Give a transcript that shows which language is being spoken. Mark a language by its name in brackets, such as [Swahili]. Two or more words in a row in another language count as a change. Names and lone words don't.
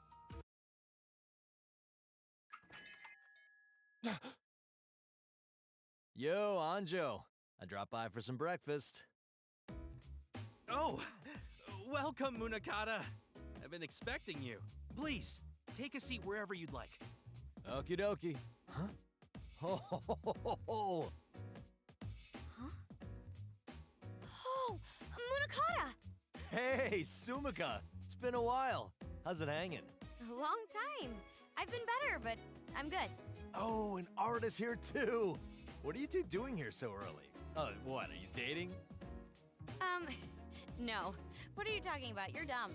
[English] Yo, Anjo. I dropped by for some breakfast. Oh, welcome, Munakata. I've been expecting you. Please, take a seat wherever you'd like. Okie dokie. Huh? Ho ho ho ho ho! Huh? Oh, Munakata! Hey, Sumika! It's been a while. How's it hanging? A long time. I've been better, but I'm good. Oh, and Art is here too! What are you two doing here so early? What, are you dating? No. What are you talking about? You're dumb.